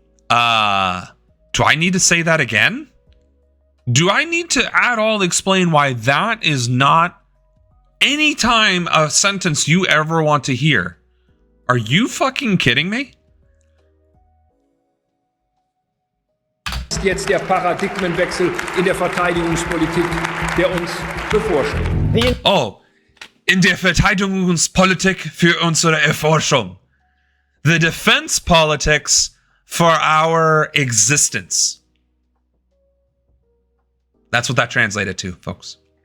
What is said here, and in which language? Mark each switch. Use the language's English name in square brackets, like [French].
[English] Do I need to say that again? Do I need to at all explain why that is not any time a sentence you ever want to hear? Are you fucking kidding me? [German] Jetzt der Paradigmenwechsel in der Verteidigungspolitik, der uns bevorsteht. Oh, in der Verteidigungspolitik für unsere Erforschung. [English] The defense politics for our existence. That's what that translated to, folks.